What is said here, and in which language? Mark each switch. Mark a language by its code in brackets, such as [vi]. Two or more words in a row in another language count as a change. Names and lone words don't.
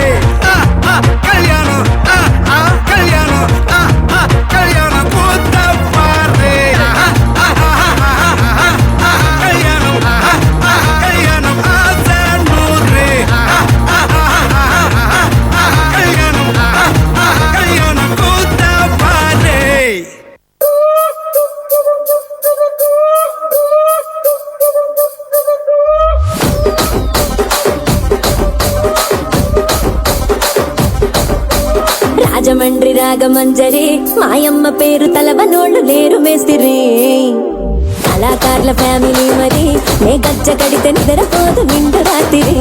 [ta] கல்யாணம் கல்யாணம் கல்யாணம் கூத்த பாரு. கல்யாணம் கல்யாணம் ஆசை நூறு. கல்யாணம் கல்யாணம் கூத்த பாரு. [te] రాజమండ్రి రాగమంజరి మాయమ్మ పేరు తలవనోళ్ళు లేరు మేస్తిరి కళాకారుల ఫ్యామిలీ మరి నే గజ్జ కడితే నిద్రపోదు నిండు రాత్రి